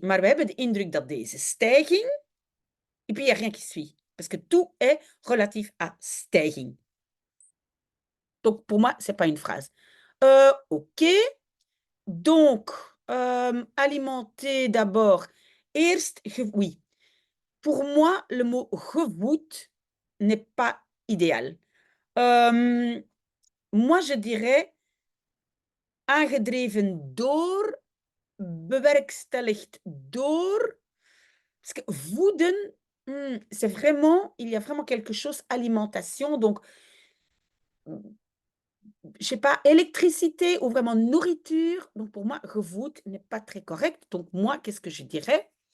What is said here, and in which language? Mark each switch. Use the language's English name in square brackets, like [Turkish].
[Dutch] Maar we hebben de indruk dat deze stijging. [French] Et puis il n'y a rien qui suit. Parce que tout est relatif à stijging. Donc pour moi, ce n'est pas une phrase. OK. Donc, alimenter d'abord. Eerst, oui. Pour moi, le mot gevoed n'est pas idéal. Moi, je dirais [Dutch] aangedreven door, bewerkstelligd door. [French] Parce que voeden, c'est vraiment, il y a vraiment quelque chose, alimentation, donc, je sais pas, électricité ou vraiment nourriture. Donc, pour moi, gevoed n'est pas très correct. Donc, moi, qu'est-ce que je dirais?